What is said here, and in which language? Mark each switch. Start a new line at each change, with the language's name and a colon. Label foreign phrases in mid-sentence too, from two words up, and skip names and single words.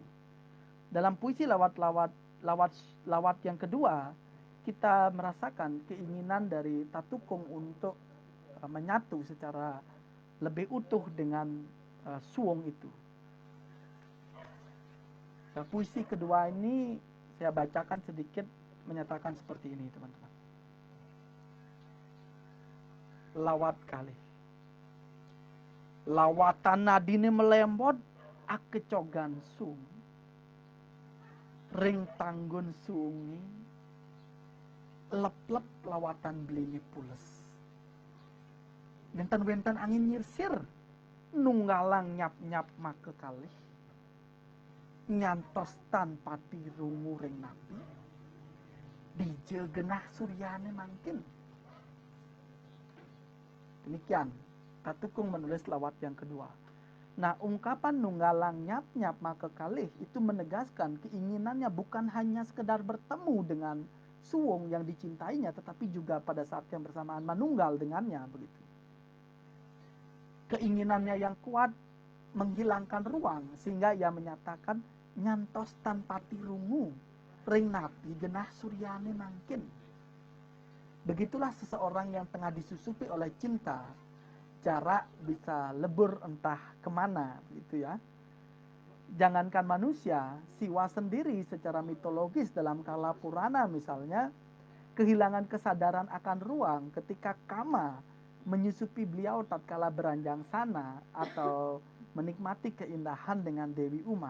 Indonesian: Dalam puisi lawat yang kedua, kita merasakan keinginan dari Tatukung untuk menyatu secara lebih utuh dengan suwung itu. Nah, puisi kedua ini saya bacakan sedikit, menyatakan seperti ini, teman-teman.
Balinese: Lawat kali. Lawatan nadine melembot akecogan sung. Ring tanggun sungi. Lep-lep lawatan belini pules. Wenten-wenten angin nyirsir. Nunggalang nyap-nyap make kalih. Nyantos tanpa dirungu ring napi. Dije genah suryane mangkin.
Indonesian: Demikian Tatukung menulis lawat yang kedua. Nah, ungkapan
Balinese: nunggalang nyap-nyap make kalih
Indonesian: itu menegaskan keinginannya bukan hanya sekedar bertemu dengan suwung yang dicintainya, tetapi juga pada saat yang bersamaan manunggal dengannya begitu. Keinginannya yang kuat menghilangkan ruang sehingga ia menyatakan
Balinese: nyantos tanpa tirungu ring napi genah suryane mangkin.
Indonesian: Begitulah seseorang yang tengah disusupi oleh cinta, jarak bisa lebur entah kemana, gitu ya. Jangankan manusia, Siwa sendiri secara mitologis dalam Kala Purana misalnya, kehilangan kesadaran akan ruang ketika Kama menyusupi beliau tatkala beranjang sana atau menikmati keindahan dengan Dewi Uma.